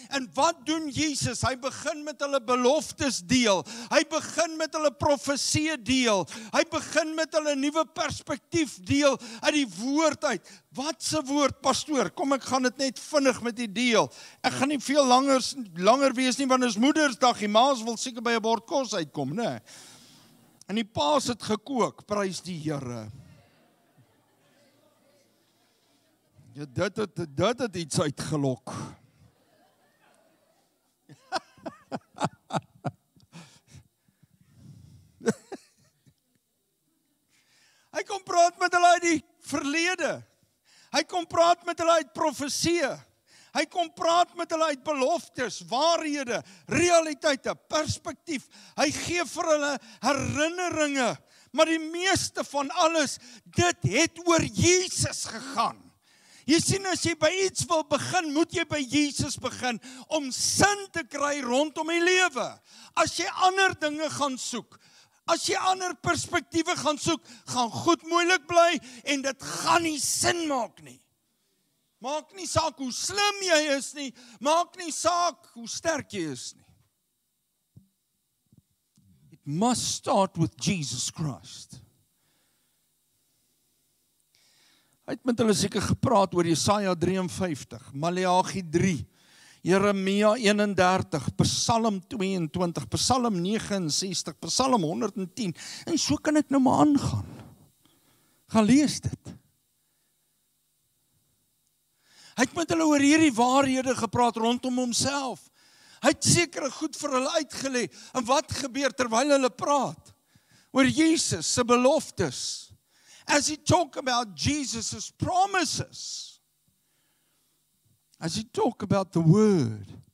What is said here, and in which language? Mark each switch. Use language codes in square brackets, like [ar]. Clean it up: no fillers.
[af] En wat doen Jesus? Hy begin met hulle beloftes deel, hy begin met hulle profeseë deel, hy begin met hulle nuwe perspektief deel uit die woord uit. Wat se woord, pastoor? Kom, ek gaan dit net vinnig met die deel. Ek gaan nie veel langer wees nie, want dit is Moedersdag, die ma's wil seker by 'n bord kos uitkom, né? En die paas het gekook, prys die Here. Ja, dit het iets uitgelok. Hy kom praat met hulle uit die verlede. Hy kom praat met hulle uit profeseë. Hy kom praat met hulle uit beloftes, waarhede, realiteite, perspektief. Hy gee vir hulle herinneringe, maar die meeste van alles, dit het oor Jesus gegaan. Jy sien, as jy by iets wil begin, moet jy by Jesus begin, om sin te kry rondom die lewe. As jy ander dinge gaan soek, as jy ander perspektiewe gaan soek, gaan goed moeilik bly, en dit gaan nie sin maak nie. Maak nie saak hoe slim jy is nie, maak nie saak hoe sterk jy is nie. [en] It must start with Jesus Christ. [af] Hy het met hulle seker gepraat oor Jesaja 53, Maleagi 3, Jeremia 31, Psalm 22, Psalm 69, Psalm 110, en so kan ek nou maar aangaan. Gaan lees dit. Hy het met hulle oor hierdie waarhede gepraat rondom homself. Hy het sekere goed vir hulle uitgelê. En wat gebeur terwyl hulle praat? Oor Jesus se beloftes. [en] As he talk about Jesus' promises. As he talk about the word.